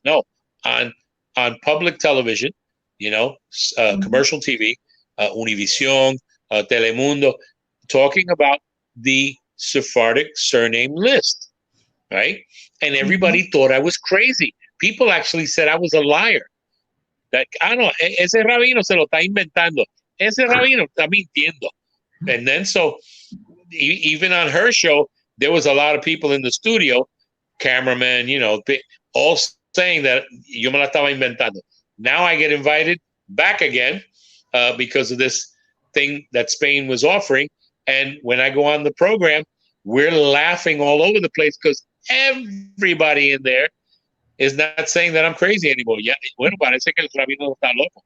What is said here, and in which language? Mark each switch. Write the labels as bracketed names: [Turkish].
[English] No, on public television, commercial TV, Univision, Telemundo, talking about the Sephardic surname list, right? And everybody thought I was crazy. People actually said I was a liar. That, no, [Spanish] ese rabino se lo está inventando. Ese rabino está mintiendo. [English] And then so even on her show, there was a lot of people in the studio, cameramen, all saying that [Spanish] yo me la estaba inventando. [English] Now I get invited back again because of this thing that Spain was offering. And when I go on the program, we're laughing all over the place because everybody in there is not saying that I'm crazy anymore. [Spanish] Ya, bueno, parece que el rabino está loco.